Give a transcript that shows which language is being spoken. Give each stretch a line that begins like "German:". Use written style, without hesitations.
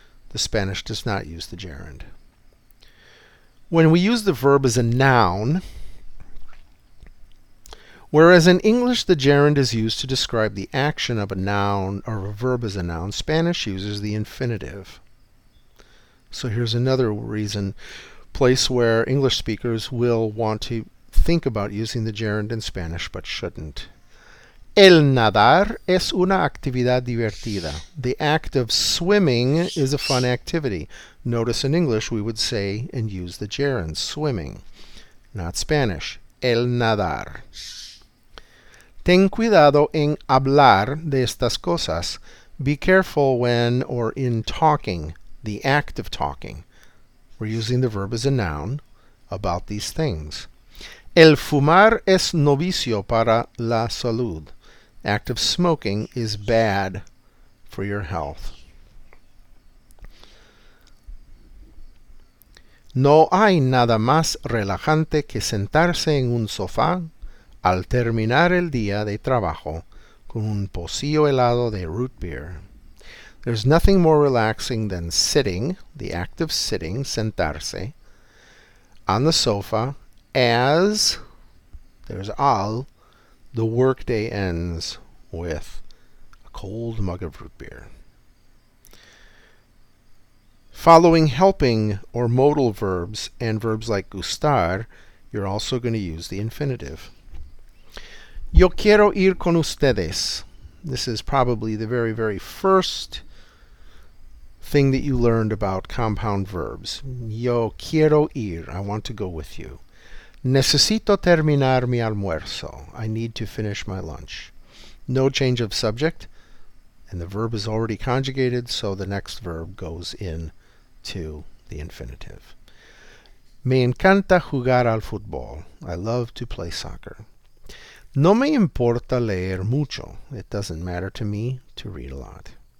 English: The Spanish does not use the gerund. When we use the verb as a noun, whereas in English the gerund is used to describe the action of a noun or a verb as a noun, Spanish uses the infinitive. So here's another place where English speakers will want to think about using the gerund in Spanish but shouldn't.
Spanish: El nadar es una actividad divertida.
English: The act of swimming is a fun activity. Notice in English we would say and use the gerund, swimming, not Spanish.
Spanish: El nadar. Ten cuidado en hablar de estas cosas.
English: Be careful when or in talking, the act of talking. We're using the verb as a noun about these things.
Spanish: El fumar es novicio para la salud.
English: Act of smoking is bad for your health.
Spanish: No hay nada más relajante que sentarse en un sofá al terminar el día de trabajo con un pocillo helado de root beer.
English: There's nothing more relaxing than sitting, the act of sitting, sentarse, on the sofa as, there's al, the workday ends with a cold mug of root beer. Following helping or modal verbs and verbs like gustar, you're also going to use the infinitive.
Spanish: Yo quiero ir con ustedes.
English: This is probably the very, very first thing that you learned about compound verbs.
Spanish: Yo quiero ir.
English: I want to go with you.
Spanish: Necesito terminar mi almuerzo.
English: I need to finish my lunch. No change of subject, and the verb is already conjugated, so the next verb goes in to the infinitive.
Spanish: Me encanta jugar al fútbol.
English: I love to play soccer.
Spanish: No me importa leer mucho.
English: It doesn't matter to me to read a lot.